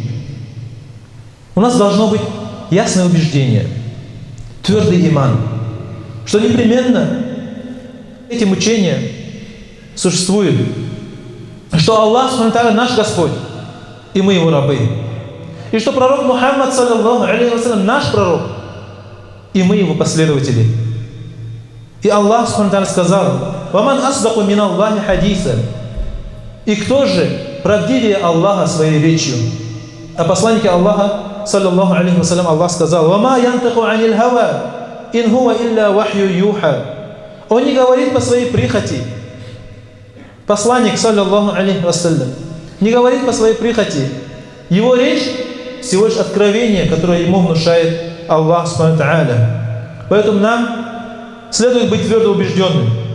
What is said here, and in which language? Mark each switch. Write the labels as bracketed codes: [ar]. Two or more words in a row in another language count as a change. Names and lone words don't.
[ru] У нас должно быть ясное убеждение, твердый иман, что непременно эти мучения существуют, что Аллах Субхану наш Господь, и мы Его рабы, и что пророк Мухаммад, [ar] صلى الله عليه وسلم, [ru] наш пророк, и мы Его последователи. И Аллах Субхану сказал: [ar] «ومن أصدق من الله حديثا». [ru] И кто же правдивее Аллаха своей речью? А посланнике Аллаха, [ar] صلى الله عليه وسلم, [ru] Аллах сказал: [ar] «وما ينطق عن الهوى إن هو إلا وحي يوحى». [ru] Он не говорит по своей прихоти. Посланник, [ar] صلى الله عليه وسلم, [ru] не говорит по своей прихоти. Его речь всего лишь откровение, которое ему внушает Аллах [ar] سبحانه وتعالى. [ru] Поэтому нам следует быть твердо убежденным.